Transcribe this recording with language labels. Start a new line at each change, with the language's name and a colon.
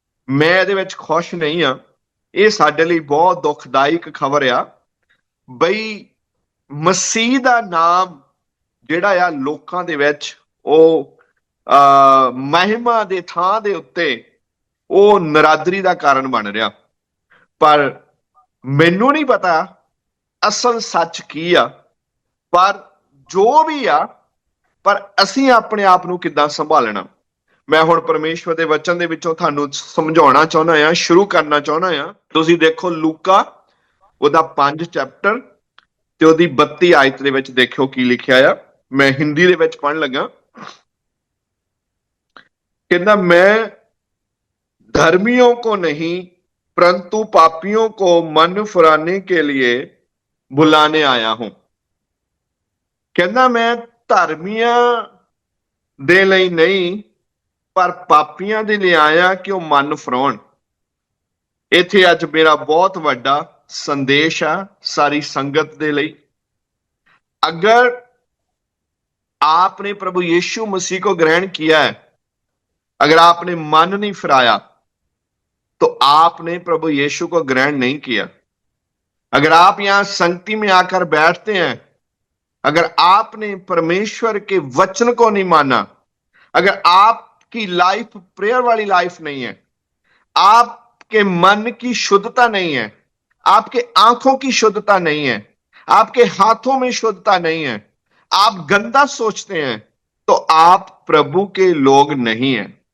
Punjabi: ਮੈਂ ਇਹਦੇ ਵਿੱਚ ਖੁਸ਼ ਨਹੀਂ ਆ। ਇਹ ਸਾਡੇ ਲਈ ਬਹੁਤ ਦੁਖਦਾਇਕ ਖਬਰ ਆ ਬਈ ਮਸੀਹ ਦਾ ਨਾਮ ਜਿਹੜਾ ਆ ਲੋਕਾਂ ਦੇ ਵਿੱਚ ਉਹ ਮਹਿਮਾ ਦੇ ਥਾਂ ਦੇ ਉੱਤੇ ਉਹ ਨਰਾਦਰੀ ਦਾ ਕਾਰਨ ਬਣ ਰਿਹਾ। पर ਮੈਨੂੰ नहीं पता असल सच की आ, पर जो भी आ, पर ਅਸੀਂ ਆਪਣੇ ਆਪ ਨੂੰ ਕਿੱਦਾਂ ਸੰਭਾਲਣਾ। ਮੈਂ ਹੁਣ ਪਰਮੇਸ਼ਵਰ ਦੇ ਵਚਨ ਦੇ ਵਿੱਚੋਂ ਤੁਹਾਨੂੰ ਸਮਝਾਉਣਾ ਚਾਹੁੰਦਾ ਆ, ਸ਼ੁਰੂ ਕਰਨਾ ਚਾਹੁੰਦਾ ਆ। ਤੁਸੀਂ ਦੇਖੋ ਲੂਕਾ ਉਹਦਾ 5 ਚੈਪਟਰ ਤੇ ਉਹਦੀ 32 ਆਇਤ ਦੇ ਵਿੱਚ ਦੇਖਿਓ ਕੀ ਲਿਖਿਆ ਆ। ਮੈਂ ਹਿੰਦੀ ਦੇ ਵਿੱਚ ਪੜ੍ਹਨ ਲੱਗਾ।
Hindi: कहना मैं धर्मियों को नहीं परंतु पापियों को मन फिराने के लिए बुलाने आया हूं।
Punjabi: कहना मैं धर्मियां दे ਲਈ नहीं पर पापियां दे लिए आया कि ਉਹ ਮਨ ਫਰਾਉਣ। ਇੱਥੇ ਅੱਜ ਮੇਰਾ ਬਹੁਤ ਵੱਡਾ ਸੰਦੇਸ਼ ਆ ਸਾਰੀ ਸੰਗਤ ਦੇ ਲਈ।
Hindi: अगर आपने प्रभु यीशु मसीह को ग्रहण किया है, अगर आपने मन नहीं फिराया तो आपने प्रभु यीशु को ग्रहण नहीं किया। अगर आप यहां संगति में आकर बैठते हैं, अगर आपने परमेश्वर के वचन को नहीं माना, अगर आपकी लाइफ प्रेयर वाली लाइफ नहीं है, आपके मन की शुद्धता नहीं है, आपके आंखों की शुद्धता नहीं है, आपके हाथों में शुद्धता नहीं है, आप गंदा सोचते हैं, तो आप प्रभु के लोग नहीं हैं।